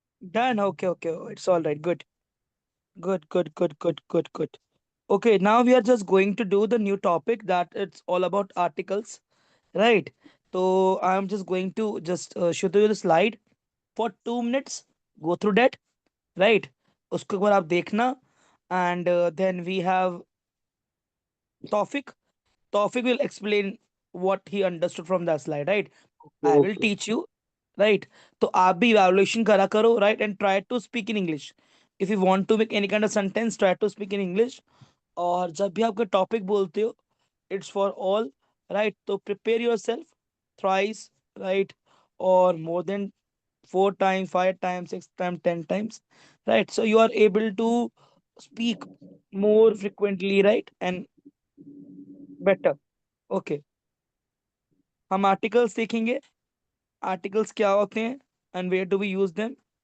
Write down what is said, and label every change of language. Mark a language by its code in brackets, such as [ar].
[en] Done. Okay, okay. It's all right. Good. Good, good, good, good, good, good. Okay, now we are just going to do the new topic that it's all about articles, right? So I'm just going to just show you the slide for 2 minutes. Go through that, right? [hi] उसको एक बार आप देखना, [en] and then we have [hi] Tawfiq. [en] Tawfiq will explain what he understood from that slide, right? I will Okay. teach you, right? [hi] तो आप भी evaluation करा करो, right? [en] And try to speak in English. If you want to make any kind of sentence, try to speak in English. [hi] और जब भी आपका topic बोलते हो, [en] it's for all, [hi] राइट? [en] तो prepare yourself thrice, right? और more than 4 times, 5 times, 6 times, 10 times, right? So you are able to speak more frequently, right? And better. [hi] Okay, हम articles देखेंगे, आर्टिकल्स क्या होते हैं [en] And where do we use them.